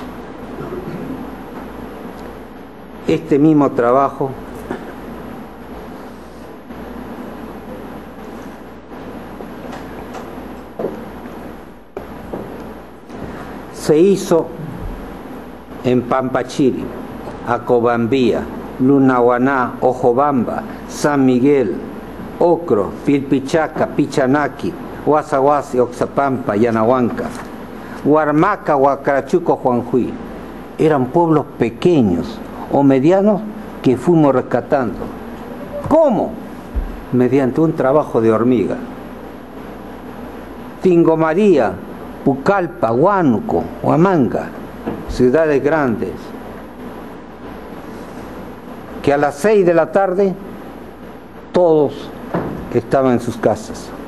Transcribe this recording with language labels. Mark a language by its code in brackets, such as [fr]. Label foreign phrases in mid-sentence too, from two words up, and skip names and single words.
[es] Este mismo trabajo se hizo en Pampachiri, Acobambía, Lunahuaná, Ojobamba, San Miguel, Ocro, Pilpichaca, Pichanaki, Huasahuasi, Oxapampa, Yanahuanca, Huarmaca, Huacrachuco, Juanjuy. Eran pueblos pequeños o medianos que fuimos rescatando. ¿Cómo? Mediante un trabajo de hormiga. Tingomaría, Pucallpa, Huánuco, Huamanga, ciudades grandes, que a las 6 de la tarde todos estaban en sus casas.